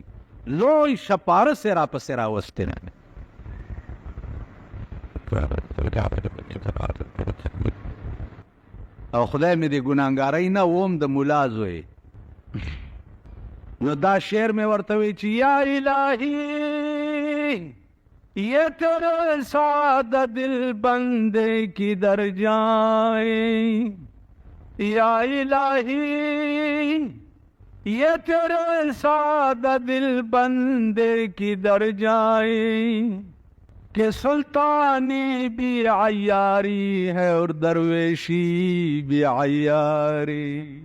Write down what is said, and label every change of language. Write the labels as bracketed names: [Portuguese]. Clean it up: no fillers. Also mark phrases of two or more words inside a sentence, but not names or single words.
[Pashto] لوی شپارس یې راپسې راوستې نه. او خدای مې د ګناهګارۍ نه وم د ملا زوی. نو دا شعر مې ورته وی چې [Urdu] یا الهی یہ تیرے سادہ دل بندے کی در جائیں، یا الہی یہ تیرے سادہ دل بندے کی در جائیں کہ سلطانی بھی عیاری ہے اور درویشی بھی عیاری.